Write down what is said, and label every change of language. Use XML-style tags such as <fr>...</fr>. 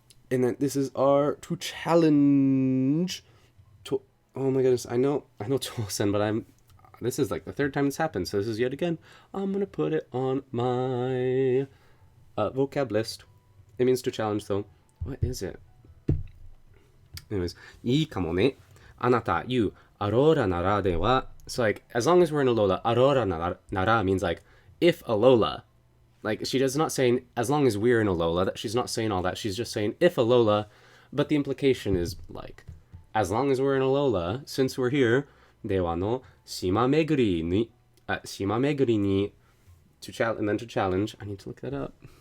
<en>And then this is our to challenge. Oh my goodness, I know Chosen, but this is like the third time this happened, so this is yet again. I'm gonna put it on my vocab list. It means to challenge, though. What is it? Anyways,</en> <ja>いいかもね。</ja> <en>あなた、you,</en> <ja>アローラならでは.</ja> <en>So, like, as long as we're in Alola, アローラなら means, like, if Alola. Like, she does not saying, as long as we're in Alola, that she's not saying all that. She's just saying, if Alola. But the implication is, like, as long as we're in Alola, since we're here,</en> <ja>ではの島巡りに,</ja> <en>to challenge, and then to challenge. I need to look that up.</en>